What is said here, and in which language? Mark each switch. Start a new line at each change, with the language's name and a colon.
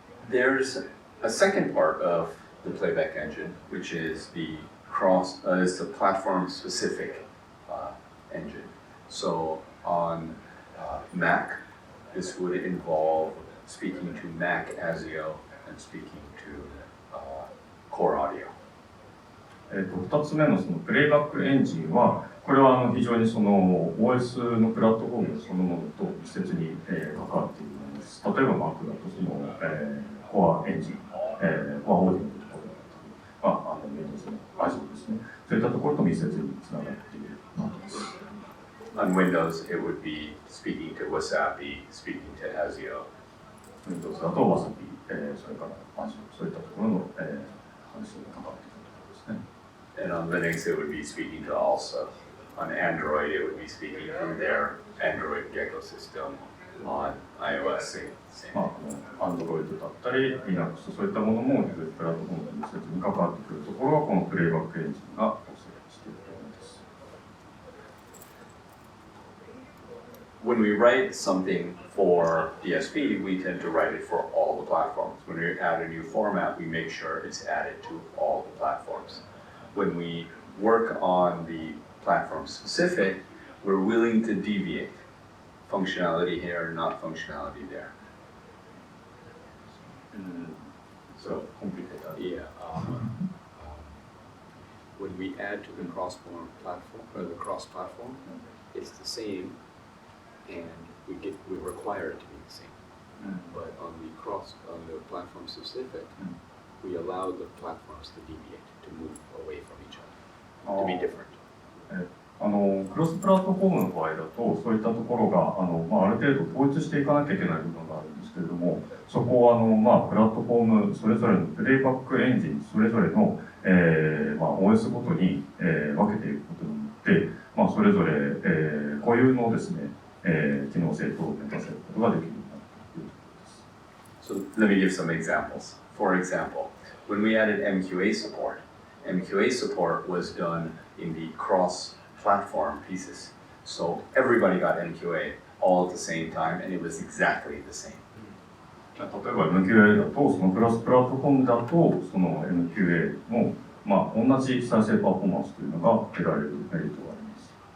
English: There's a second part of the playback engine, which is the platform-specific engine. So on Mac, this would involve speaking to Mac ASIO and speaking to Core Audio.
Japanese: 2つ目のそのプレイバックエンジンは、これは非常にその OS のプラットフォームそのものと密接に関わっているものです。例えば Mac だとそのコアエンジン、コアオーディオのところだったり、Windows の ASIO ですね。そういったところと密接につながっているものです。
English: On Windows, it would be speaking to Wasabi, speaking to ASIO.
Japanese: Windows だと Wasabi、それから ASIO、そういったところの話に関わっているところですね。
English: And on Linux, it would be speaking to also. On Android, it would be speaking through their Android ecosystem. On iOS, same.
Japanese: Android だったり、Linux、そういったものもプラットフォームと密接に関わってくるところは、このプレイバックエンジンが構成しているところです。
English: When we write something for DSP, we tend to write it for all the platforms. When we add a new format, we make sure it's added to all the platforms. When we work on the platform specific, we're willing to deviate. Functionality here, not functionality there. So complicated. Yeah. When we add to the cross-platform platform or the cross-platform, it's the same, and we require it to be the same. But on the platform specific, we allow the platforms to deviate, to move away from each other, to be different.
Japanese: クロスプラットフォームの場合だと、そういったところがある程度統一していかなきゃいけない部分があるんですけれども、そこをプラットフォームそれぞれのプレイバックエンジンそれぞれの、OS ごとに、分けていくことによって、それぞれ、固有のですね、機能性等を満たせることができるようになるというところです。
English: So let me give some examples. For example, when we added MQA support was done in the cross-platform pieces. So everybody got MQA all at the same time, and it was exactly the same.
Japanese: 例えば MQA だと、そのクロスプラットフォームだと、その MQA も、同じ再生パフォーマンスというのが得られるメリットがあります。